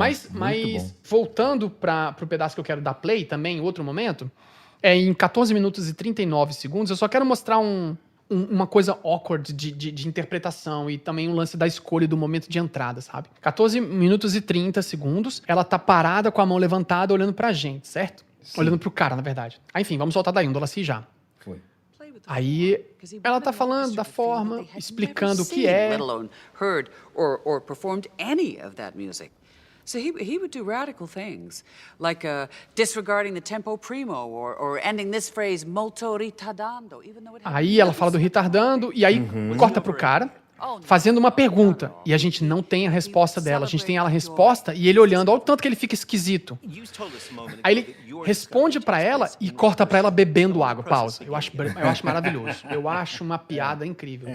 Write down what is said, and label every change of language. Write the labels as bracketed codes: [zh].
[pt] Mas voltando para o pedaço que eu quero dar play também, em outro momento, em 14 minutos e 39 segundos, eu só quero mostrar uma coisa awkward de interpretação e também um lance da escolha do momento de entrada, sabe? 14 minutos e 30 segundos, ela tá parada com a mão levantada olhando pra gente, certo? Sim. Olhando pro cara, na verdade. Aí, enfim, vamos soltar daí, um Dolacy já. Foi. Aí, ela tá falando da forma, explicando o que é. [en] Let alone heard or performed any of that music. So he would do radical things, like disregarding the tempo primo or ending this phrase molto ritardando, even though it had [pt] Aí ela fala do retardando e aí corta pro cara, fazendo uma pergunta. E a gente não tem a resposta dela. A gente tem ela resposta e ele olhando. Olha o tanto que ele fica esquisito. Aí ele responde pra ela e corta pra ela bebendo água. Pausa. Eu acho maravilhoso. Eu acho uma piada incrível.